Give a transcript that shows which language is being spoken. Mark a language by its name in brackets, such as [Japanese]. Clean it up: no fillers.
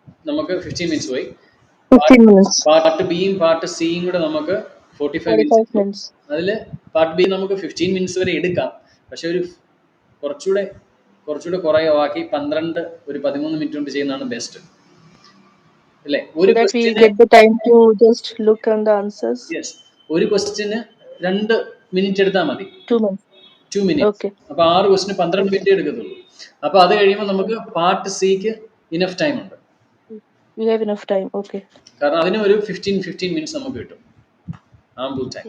[Malayalam] നമുക്ക് 15 മിനിറ്റ്സ് പോയി. [English] 15 minutes. [Malayalam] Part ബിയും പാർട്ട് സിയും കൂടെ നമുക്ക് 45 മിനിറ്റ്സ്. [English] 45 minutes. [Malayalam] അതിൽ പാർട്ട് ബി നമുക്ക് 15 മിനിറ്റ്സ് വരെ എടുക്കാം, പക്ഷെ ഒരു കുറച്ചുകൂടെ കുറേ ആക്കി 12 ഒരു 13 മിനിറ്റ് കൊണ്ട് ചെയ്യുന്നതാണ് ബെസ്റ്റ് അല്ലേ? [English] So that we get the time to just look on the answers. [Malayalam] Yes, ഒരു ക്വസ്റ്റ്യന് 2 മിനിറ്റ് എടുത്താൽ മതി. [English] 2 minutes. [Malayalam] 2 മിനിറ്റ്. [English] Okay. [Malayalam] അപ്പോൾ 6 ക്വസ്റ്റിന് 12 മിനിറ്റ് എടുക്കത്തുള്ളൂ. അപ്പോൾ അത് കഴിയുമ്പോൾ നമുക്ക് പാർട്ട് സിക്ക് ഇനഫ് ടൈം ഉണ്ട്. [English] We have enough time. Okay. [Malayalam] കാരണം അതിന് ഒരു 15 മിനിറ്റ്സ് നമുക്ക് കിട്ടും, ആംബിൾ ടൈം.